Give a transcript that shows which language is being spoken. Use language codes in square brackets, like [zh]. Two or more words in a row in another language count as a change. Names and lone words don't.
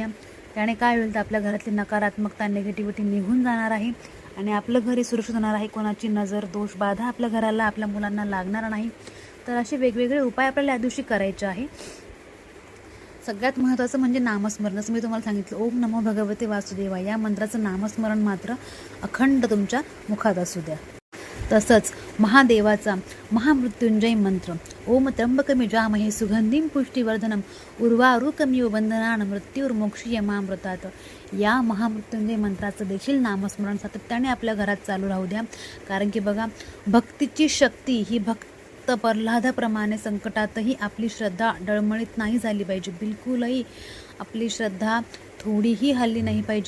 [mr] त्याने काय होईल, तर आपल्या घरातली नकारात्मकता, निगेटिव्हिटी निघून जाणार आहे आणि आपलं घर हे सुरक्षित होणार आहे. कोणाची नजर, दोष, बाधा आपल्या घराला, आपल्या मुलांना लागणार नाही. तर असे वेगवेगळे उपाय आपल्याला या दिवशी करायचे आहे. सगळ्यात महत्त्वाचं म्हणजे नामस्मरण. जसं मी तुम्हाला सांगितलं, [sa] ओम नमो भगवते वासुदेवा [mr] या मंत्राचं नामस्मरण मात्र अखंड तुमच्या मुखात असू द्या. तसंच महादेवाचा महामृत्युंजय मंत्र, [sa] ओम त्र्यंबकमिजामहे सुगंधिं पुष्टिवर्धनम उर्वारुकमिव बंधनान मृत्युर्मोक्षीयमामृतात, [mr] या महामृत्युंजय मंत्राचं देखील नामस्मरण सातत्याने आपल्या घरात चालू राहू द्या. कारण की बघा, भक्तीची शक्ती ही भक्त प्रल्हादाप्रमाणे संकटातही आपली श्रद्धा डळमळीत नाही झाली पाहिजे. बिलकुलही आपली श्रद्धा थोडीही हल्ली नाही पाहिजे.